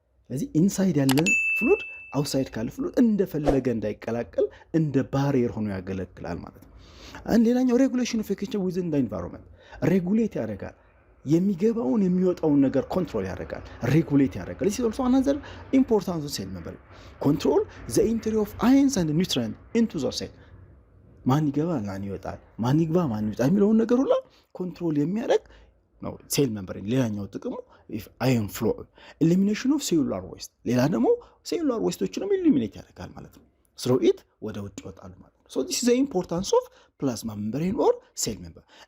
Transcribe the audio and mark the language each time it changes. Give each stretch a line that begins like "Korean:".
Amharic: ስለዚህ ኢንሳይድ ያለ ፍሉድ አውትሳይድ ካለ ፍሉድ እንደፈለገ እንዳይቀላቀል እንደ ባሪየር ሆኖ ያገለግላል ማለት ነው። ሌላኛው ሬጉሌሽን ኦፍ ኤክስቼንጅ ዊዝን ዘ ኢንቫይሮንመንት ሬጉሌት ያደርጋል። የሚገባውን የሚወጣውን ነገር ኮንትሮል ያደርጋል፣ ሬጉሌት ያደርጋል።
English: this is also another importance of cell membrane. Control the entry of ions and nutrients into the cell.
Amharic: ማን ይገባል ማን ይወጣል፣ ማን ይግባ ማን ይወጣ የሚለውን ነገር ሁሉ ኮንትሮል የሚያደርግ ነው ሴል ሜምብሬን። ሌላኛው ጥቅሙ አዮን ፍሎ ኤሊሚኔሽን ኦፍ ሴሉላር ዌስት፣ ሌላ ደግሞ ሴሉላር ዌስቶችንም ኤሊሚኔት ያደርጋል ማለት ነው። ስሮ ኢት ወደ ውጭ ይወጣሉ ማለት ነው።
English: ሶ ዲስ ኢዝ ዘ ኢምፖርታንስ ኦፍ ፕላዝማ ሜምብሬን ኦር ሴል ሜምብሬን